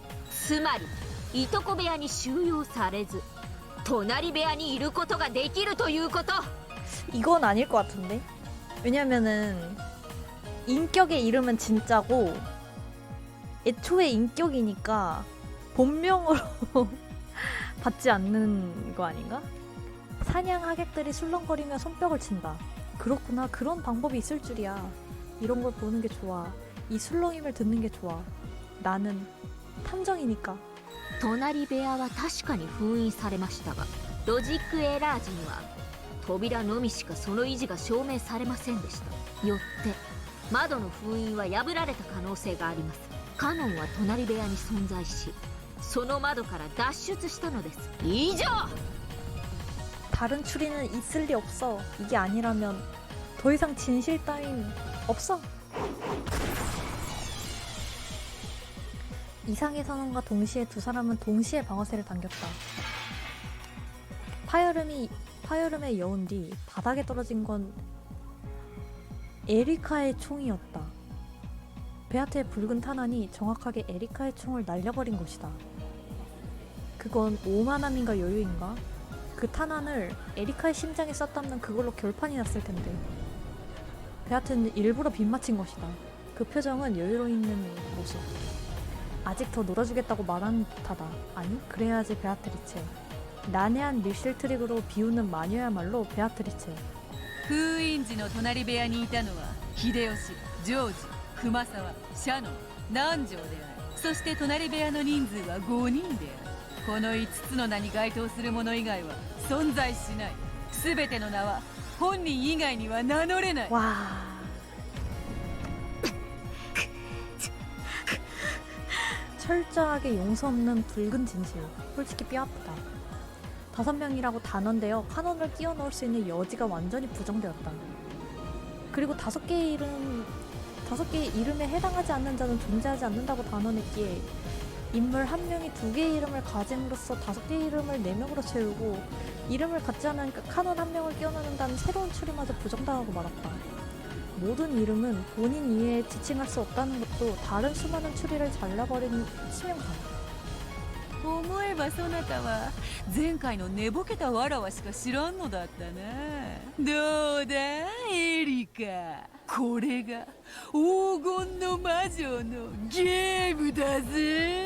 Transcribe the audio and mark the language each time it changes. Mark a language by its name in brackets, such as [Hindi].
[Japanese] つまりいとこ部屋に収容されず隣部屋にいることができるということ。 [Korean] 이건 아닐 것 같은데? 왜냐면은 인격의 이름은 진짜고 애초에 인격이니까 본명으로 받지 않는 거 아닌가? 사냥 하객들이 술렁거리며 손뼉을 친다. 그렇구나, 그런 방법이 있을 줄이야. 이런 걸 보는 게 좋아. 이 술렁임을 듣는 게 좋아. 나는 탐정이니까. [Japanese] 隣部屋は確かに封印されましたがロジックエラー時には扉のみしかその維持が証明されませんでした。よって窓の封印は破られた可能性があります。カノンは隣部屋に存在しその窓から脱出したのです。以上。 [Korean] 다른 추리는 있을 리 없어. 이게 아니라면 더 이상 진실 따윈 없어. 이상의 선언과 동시에 두 사람은 동시에 방아쇠를 당겼다. 파열음에 여운 뒤 바닥에 떨어진 건 에리카의 총이었다. 베아트의 붉은 탄환이 정확하게 에리카의 총을 날려버린 것이다. 그건 오만함인가 여유인가? 그 탄환을 에리카의 심장에 쐈다면 그걸로 결판이 났을 텐데. 베아트는 일부러 빗맞힌 것이다. 그 표정은 여유로 있는 모습. 아직 더 놀아주겠다고 말하는 듯하다. 아니, 그래야지 베아트리체. 난해한 밀실 트릭으로 비우는 마녀야말로 베아트리체. [Japanese] 封印時の隣部屋にいたのは秀吉、ジョージ、熊沢、シャノン、南條である。そして隣部屋の人数は5人である。この5つの名に該当する者以外は存在しない。すべての名は本人以外には名乗れない。 [Korean] 와. 철저하게 용서 없는 붉은 진실. 솔직히 뼈아프다. 5명이라고 단언되어 카논을 끼워 넣을 수 있는 여지가 완전히 부정되었다. 그리고 5개의 이름에 해당하지 않는 자는 존재하지 않는다고 단언했기에 인물 한 명이 2개의 이름을 가짐으로써 5개의 이름을 4명으로 채우고 이름을 갖지 않으니까 카논 한 명을 끼워 넣는다는 새로운 추리마저 부정당하고 말았다. 모든 이름은 본인 이외에 지칭할 수 없다는 것도 다른 수많은 추리를 잘라버린 치명상. [Japanese] 思えばそなたは前回の寝ぼけたわらわしか知らんのだったな。どうだエリカ、これが黄金の魔女のゲームだぜ。